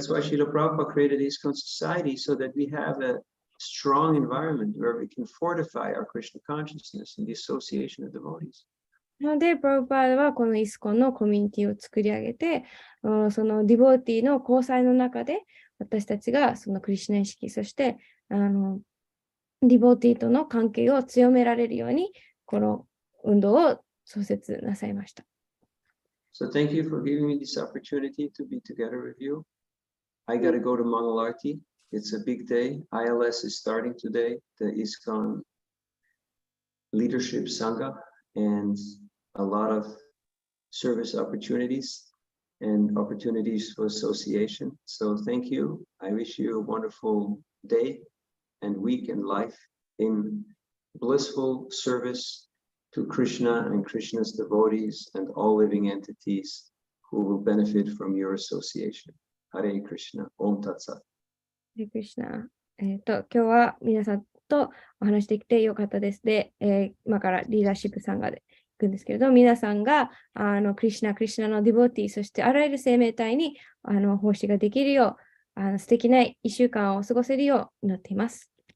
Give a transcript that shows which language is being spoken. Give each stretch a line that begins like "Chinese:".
English: That's why Srila Prabhupada created his society so that we have a strong environment where we can fortify our Krishna consciousness and the association of devotees.
Japanese: なので、プラブパーダはこのイスコンのコミュニティを作り上げて、そのディボーティの交際の中で、私たちがそのクリシュナ意識、そしてディボーティとの関係を強められるように、この運動を創設なさいました。
English: So thank you for giving me this opportunity to be together with you. I got to go to Mangalarti. It's a big day. ILS is starting today, the ISKCON Leadership Sangha, and a lot of service opportunities and opportunities for association. So thank you. I wish you a wonderful day and week and life in blissful service to Krishna and Krishna's devotees and all living entities who will benefit from your association. Hare Krishna. Om Tat Sat.
Japanese: Hare Krishna。今日は皆さんとお話できてよかったです。で、今からリーダーシップさんが行くんですけれど、皆さんがクリシュナのディボティ、そしてあらゆる生命体に奉仕ができるよう、素敵な1週間を過ごせるよう祈っています。